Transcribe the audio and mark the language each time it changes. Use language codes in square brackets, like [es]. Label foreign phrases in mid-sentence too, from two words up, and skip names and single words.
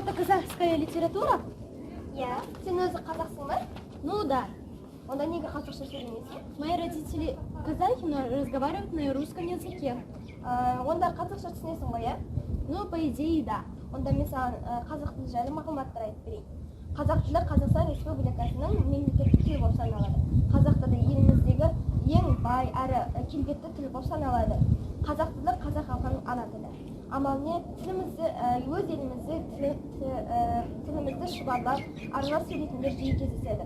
[ru] Казахская литература? [kk] Иә. Сен өзі қазақсың ба? [ru] Ну да. [kk] Онда неге қазақша сөйлемейсің? [ru] Мои родители казахи, но разговаривают на русском языке. [kk] Онда қазақша түсінесің ғой, иә? [ru] Ну, по идее, да. [kk] Онда мен саған қазақ тілі жайлы мағлұматтар айтып берейін. Қазақ тілі Қазақстан Республикасының мемлекеттік тілі болып саналады. Қазақ тілі еліміздегі ең бай әрі келбетті тіл болып саналады. Қазақ тілі қазақ халқының ана тілі. Амал не, тілімізді, өз елімізде тілімізді шұбарлап, аралас сөйлейтіндер жиі кездеседі.